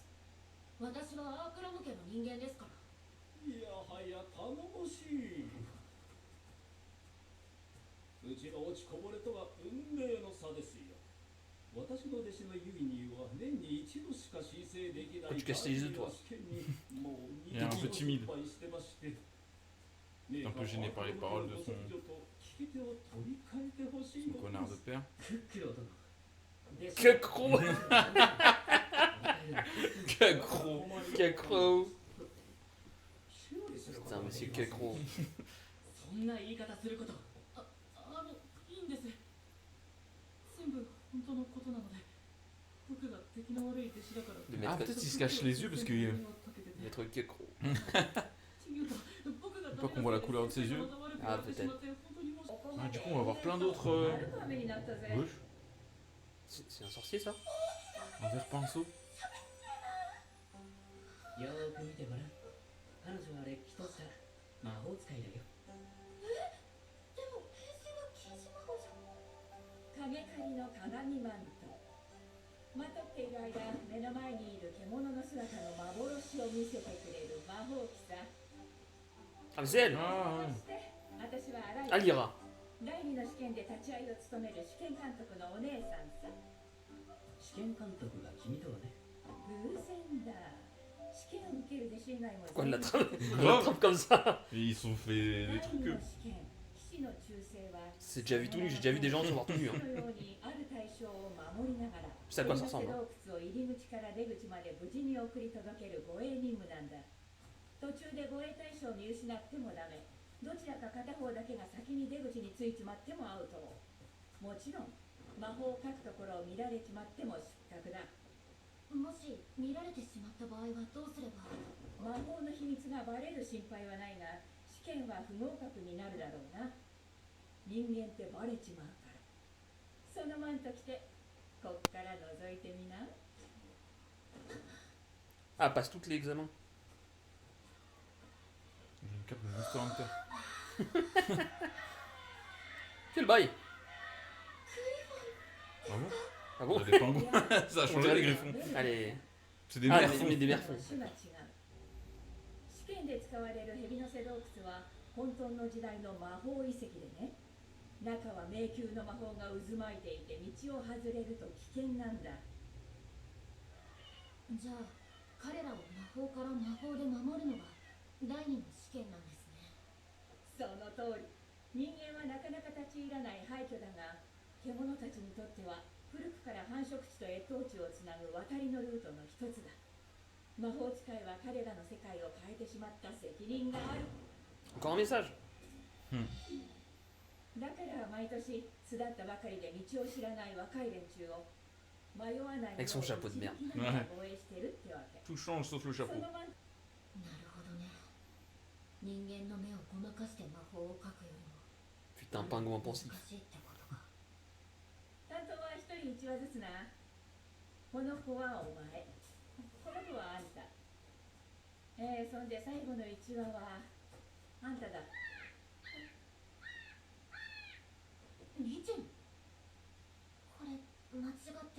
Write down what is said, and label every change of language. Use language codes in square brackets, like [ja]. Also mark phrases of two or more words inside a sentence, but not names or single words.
[ja] 私はアークラム家の人間ですから。いやはや頼もしい。うちの落ちこぼれとは運命の差ですよ。私の弟子のユイニーは年に一度しか申請できない [fr] Tu casses les yeux, toi. [ja] 試験にもう [fr] Il est un peu timide. [ja] 失敗してまして。 [fr] Un peu gêné par les paroles de son connard de père. [ja] クックロ殿。 [fr] Que gros. Que gros. Que gros. Putain, monsieur que gros. [ja] そんな言い方すること。いいんです。全部本当のことなので、僕が敵の悪い弟子だから。 [fr] De Ah, mettre, peut-être il se cache les yeux parce que. mettre que gros. Pas qu'on voit la couleur de ses yeux. Ah, peut-être. Ah, du coup, on va avoir plein d'autres. Gauche. C'est un sorcier, ça? Un vert pinceau. [ja] よーく見てごらん。彼女はれっきとした魔法使いだよ。でも変身は禁止魔法じゃん。影狩りの鏡マント。まとっている間、目の前にいる獣の姿の幻を見せてくれる魔法機さ。 [fr] Ah, mais c'est elle! あ [ja] そして私はアライ Alira. 第二の試験で立ち会いを務める試験監督のお姉さんさ。試験監督が君とはね。偶然だ。試験を受ける弟子以外も [fr] Pourquoi elle l'attrape? Elle Grave. l'attrape comme ça? Et ils sont fait des [ja] 第 [fr] trucs. [ja] 二の試験、騎士の忠誠は [fr] C'est déjà vu tout nu, j'ai déjà vu des gens se voir tout nus. Hein. [ja] このようにある対象を守りながら、 [fr] C'est à quoi ça ressemble? [ja] 洞窟を入り口から出口まで無事に送り届ける護衛任務なんだ。途中で護衛対象を見失ってもダメ。どちらか片方だけが先に出口についちまってもアウト。もちろん魔法を書くところを見られちまっても失格だ。もし見られてしまった場合はどうすれば。魔法の秘密がバレる心配はないが、試験は不合格になるだろうな。人間ってバレちまうから。そのマント着てこっから覗いてみな。 [fr] Ah, elle passe toutes les examens. J'ai une cape de Monster Hunter. Quel bail! Ah bon? Ah bon? Il y a des pingouins. Ça a changé les griffons. Allez. C'est des Ah, merfons. mais des merfons. [ja] 試験で使われる蛇の背洞窟は混沌の時代の魔法遺跡でね。中は迷宮の魔法が渦巻いていて道を外れると危険なんだ。じゃあ彼らを魔法から魔法で守るのが第二の試験なんですね。その通り。人間はなかなか立ち入らない廃墟だが、獣たちにとっては古くから繁殖地と越冬地をつなぐ渡りのルートの一つだ。魔法使いは彼らの世界を変えてしまった責任がある。 [fr] Encore un message. [ja] だから毎年巣立ったばかりで道を知らない若い連中を迷わないように [fr] Avec son chapeau de merde. [ja] 防衛してるってわけ。 [fr] Tout change sauf le [ja] そ [fr] chapeau. [ja] のまんなるほどね。人間の目をごまかして魔法を書くよりも [fr] Putain, pingouin pensif. [ja] 難しいってことか。担当は一人一話ずつな。この子はお前、この子はあんた。そんで最後の一話はあんただ。リチェン、これ間違ってる。